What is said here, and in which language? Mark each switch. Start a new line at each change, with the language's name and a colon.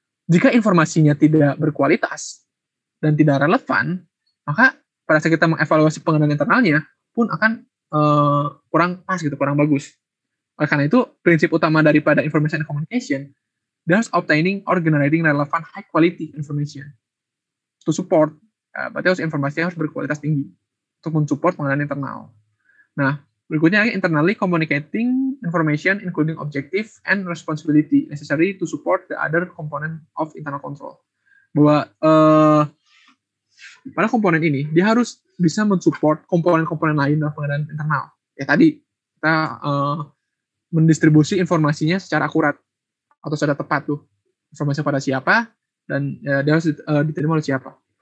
Indonesian: Jika informasinya tidak berkualitas dan tidak relevan, maka pada saat kita mengevaluasi pengendalian internalnya pun akan kurang pas gitu, kurang bagus. Oleh karena itu, prinsip utama daripada
English: information and communication, thus obtaining or generating relevant high quality information to support.
Indonesian: Berarti harus informasinya harus berkualitas tinggi untuk mensupport pengendalian internal. Nah, berikutnya
English: internally communicating information including objective and responsibility necessary to support the other component of internal control.
Indonesian: Bahwa pada komponen ini dia harus bisa mensupport komponen-komponen lain dalam pengendalian internal. Ya tadi kita mendistribusi informasinya secara akurat atau secara tepat tuh, informasi pada siapa dan dia harus diterima oleh siapa.